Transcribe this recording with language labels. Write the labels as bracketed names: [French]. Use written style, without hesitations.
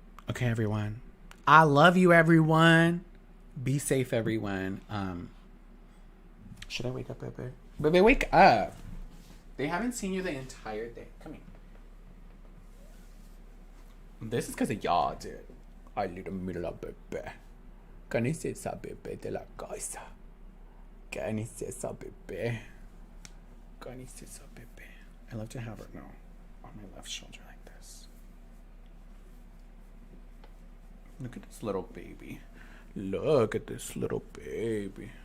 [English] Okay, everyone. I love you, everyone. Be safe, everyone. Should I wake up, Bebe? Bebe, wake up. They haven't seen you the entire day. Come here. This is because of y'all, dude. I little middle of Bebe. [Spanish] ¿Qué necesita, bebé de la casa? ¿Qué necesita, bebé? ¿Qué necesita, bebé? [English] I love to have her now on my left shoulder like this. Look at this little baby. Look at this little baby.